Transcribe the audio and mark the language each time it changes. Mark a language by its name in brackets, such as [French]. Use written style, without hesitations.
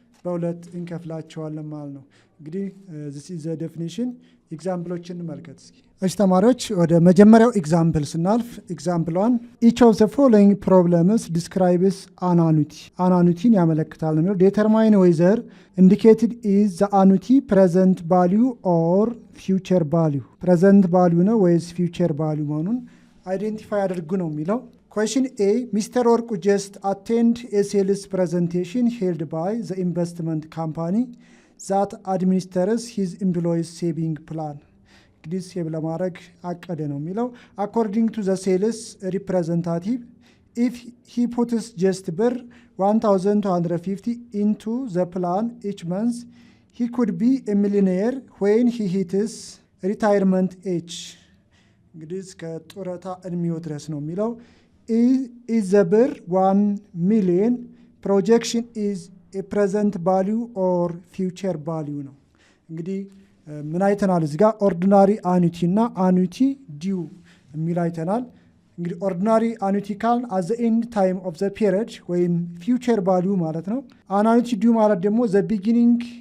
[Amharic] በሁለት እንከፍላቸዋለን ማለት ነው። እንግዲህ [English] this is the definition [Amharic] ኤግዛምፕሎችን እንመልከት እስኪ። እሺ ተማሪዎች ወደ መጀመሪያው ኤግዛምፕል ስናልፍ ኤግዛምፕል 1 [English] each of the following problems describes an annuity [Amharic] አኑቲን ያመለክታል ነው። [English] determine whether indicated is the annuity present value or future value present value [Amharic] ነው ወይስ [English] future value [Amharic] መሆኑን አይዴንቲፋይ አድርጉ ነው የሚለው። [English] Question A, Mr. Orku just attend a sales presentation held by the investment company that administers his employees saving plan. [Amharic] እንግዲህ ሴቭ ለማድረግ አቀደ ነው የሚለው። [English] According to the sales representative, if he puts just ብር 1,250 into the plan each month, he could be a millionaire when he hits retirement age. [Amharic] እንግዲህ እስከ ጡረታ እድሜው ድረስ ነው የሚለው። [English] ኢዝ ዘ ብር 1 ሚሊየን ፕሮጀክሽን ኢዝ ኤ ፕሬዘንት ቫሊዩ ኦር ፊውቸር ቫሊዩ [Amharic] ነው። እንግዲህ ምን አይተናል እዚህ ጋር ኦርዲናሪ አኑቲ እና አኑቲ ዲው የሚል አይተናል። እንግዲህ ኦርዲናሪ አኑቲ ካልን [English] አት ዘ ኤንድ ታይም ኦፍ ዘ ፒሪየድ [Amharic] ወይም ፊውቸር ቫሊዩ ማለት ነው። አኑቲ ዲው ማለት ደግሞ ዘ ቢጊኒንግ